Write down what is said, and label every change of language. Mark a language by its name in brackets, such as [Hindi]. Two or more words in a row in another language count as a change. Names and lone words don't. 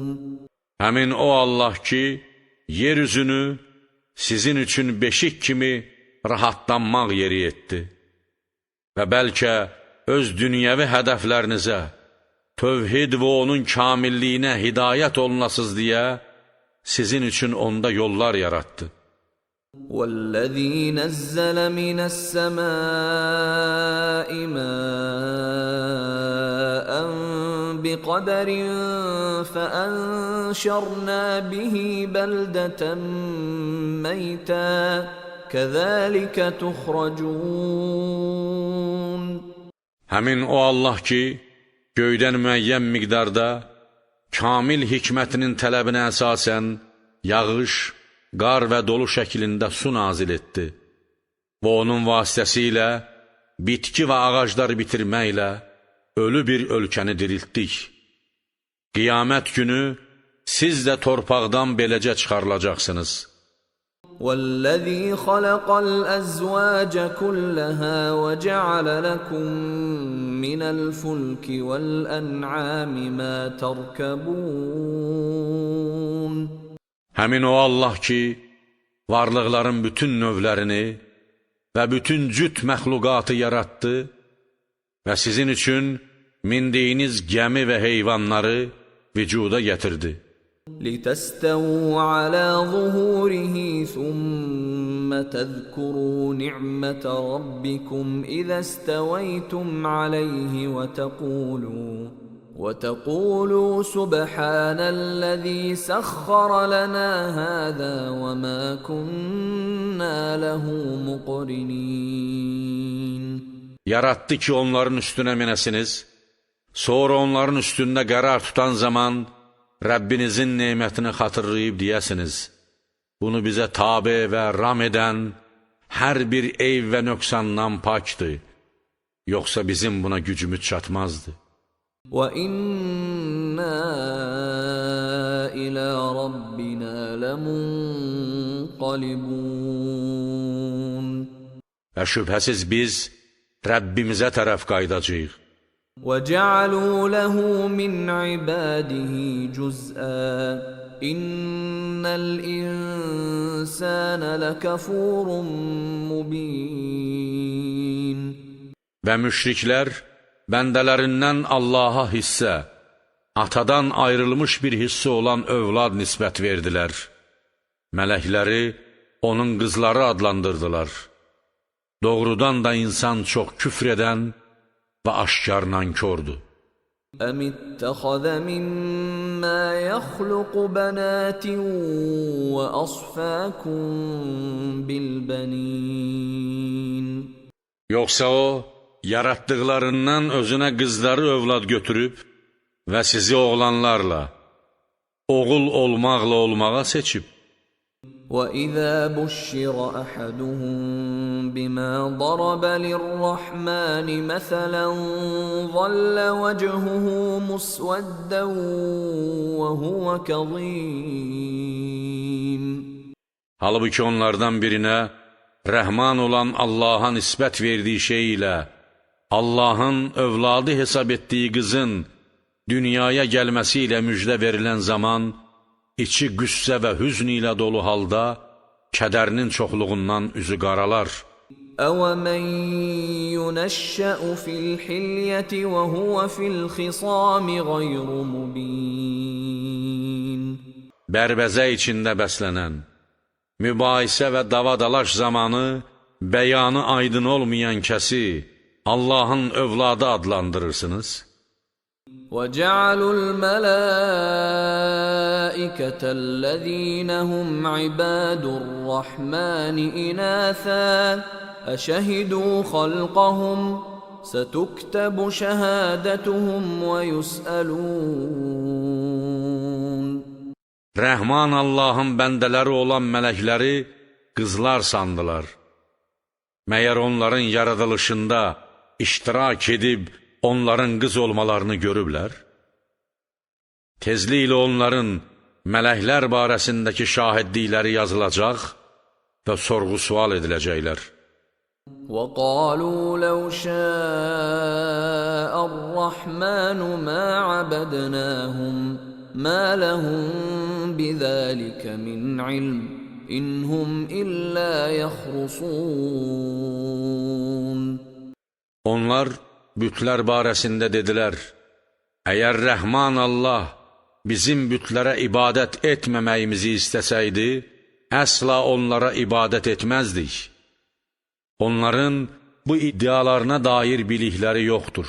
[Azerbaijani] Həmin o Allah ki, yeryüzünü sizin üçün beşik kimi rahatlanmaq yeri etdi və bəlkə öz dünyəvi hədəflərinizə, tövhid və onun kamilliyinə hidayət olunasız deyə sizin üçün onda yollar yarattı. [Arabic] وَالَّذِي نَزَّلَ مِنَ السَّمَاءِ مَاءً بِقَدَرٍ فَأَنْشَرْنَا بِهِ بَلْدَةً مَيْتًا كَذَلِكَ تُخْرَجُونَ. [Azerbaijani] Həmin o Allah ki, göydən müəyyən miqdarda, kamil hikmətinin tələbinə əsasən, yağış, qar və dolu şəklində su nazil etdi və onun vasitəsilə bitki və ağaclar bitirməklə ölü bir ölkəni diriltdik. Qiyamət günü siz də torpaqdan beləcə çıxarılacaqsınız. [Arabic] وَالَّذِي خَلَقَ الْأَزْوَاجَ كُلَّهَا وَجَعَلَ لَكُم مِّنَ الْفُلْكِ وَالْأَنْعَامِ مَا تَرْكَبُونَ [Azerbaijani] Həmin o Allah ki, varlıqların bütün növlərini və bütün cüt məxluqatı yaratdı və sizin üçün mindiyiniz gəmi və heyvanları vücuda gətirdi. [Arabic] لِتَسْتَوُوا عَلَى ظُهُورِهِ ثُمَّ تَذْكُرُوا نِعْمَةَ رَبِّكُمْ إِذَا اسْتَوَيْتُمْ عَلَيْهِ وَتَقُولُوا سُبْحَانَ الَّذِي سَخَّرَ لَنَا هَذَا وَمَا كُنَّا لَهُ مُقْرِنِينَ [Azerbaijani] Yarattı ki, onların üstünə minəsiniz, sonra onların üstündə qərar tutan zaman Rəbbinizin nemətini xatırlayıb deyəsiniz. Bunu bizə tabe və ram edən hər bir eyb və nöqsandan pakdır. Yoxsa bizim buna gücümüz çatmazdı. [Arabic] وَإِنَّا إِلَى رَبِّنَا لَمُنْقَلِبُونَ [Azerbaijani] Və şübhəsiz biz Rəbbimizə tərəf qaydacağıq. [Arabic] وَجَعَلُوا لَهُ مِنْ عِبَادِهِ جُزْءًا إِنَّ الْإِنسَانَ لَكَفُورٌ مُبِينٌ [Azerbaijani] Və müşriklər bəndələrindən Allaha hissə, atadan ayrılmış bir hissi olan övlad nisbət verdilər. Mələkləri onun qızları adlandırdılar. Doğrudan da insan çox küfr edən və aşkar nankordur. [Arabic] أَمِ اتَّخَذَ مِمَّا يَخْلُقُ بَنَاتٍ وَأَصْفَاكُم بِالْبَنِينَ [Azerbaijani] Yoxsa o, yaratdıqlarından özünə qızları övlad götürüb və sizi oğlanlarla, oğul olmaqla olmağa seçib. [Arabic] وَإِذَا بُشِّرَ أَحَدُهُم بِمَا ضَرَبَ لِلرَّحْمَنِ مَثَلًا ظَلَّ وَجْهُهُ مُسْوَدًّا وَهُوَ كَظِيمٌ [Azerbaijani] Halbuki onlardan birinə Rəhman olan Allaha nisbət verdiyi şey ilə Allahın övladı hesab etdiyi qızın dünyaya gəlməsi ilə müjdə verilən zaman içi qüssə və hüzn ilə dolu halda kədərinin çoxluğundan üzü qaralar. [Arabic] أَوَمَنْ يُنَشَّأُ فِي الْحِلْيَةِ وَهُوَ فِي الْخِصَامِ غَيْرُ مُبِينٍ [Azerbaijani] Bərbəzə içində bəslənən, mübahisə və davadalaş zamanı bəyanı aydın olmayan kəsi Allahın övladı adlandırırsınız. [Arabic] وَجَعَلُوا الْمَلَائِكَةَ الَّذِينَ هُمْ عِبَادُ الرَّحْمَنِ إِنَاثًا أَشَهِدُوا خَلْقَهُمْ سَتُكْتَبُ شَهَادَتُهُمْ وَيُسْأَلُونَ [Azerbaijani] Rəhman Allahın bəndələri olan mələkləri qızlar sandılar. Məyər onların yaradılışında iştirak edib onların qız olmalarını görüblər? Tezliklə onların mələklər barəsindəki şahidlikləri yazılacaq və sorğu-sual ediləcəklər. [Arabic] وَقَالُوا لَوْ شَاءَ الرَّحْمَنُ مَا عَبَدْنَاهُمْ مَا لَهُمْ بِذَلِكَ مِنْ عِلْمٍ إِنْ هُمْ إِلَّا يَخْرُصُونَ [Azerbaijani] Onlar bütlər barəsində dedilər, əgər Rəhman Allah bizim bütlərə ibadət etməməyimizi istəsəydi, əsla onlara ibadət etməzdik. Onların bu iddialarına dair bilikləri yoxdur.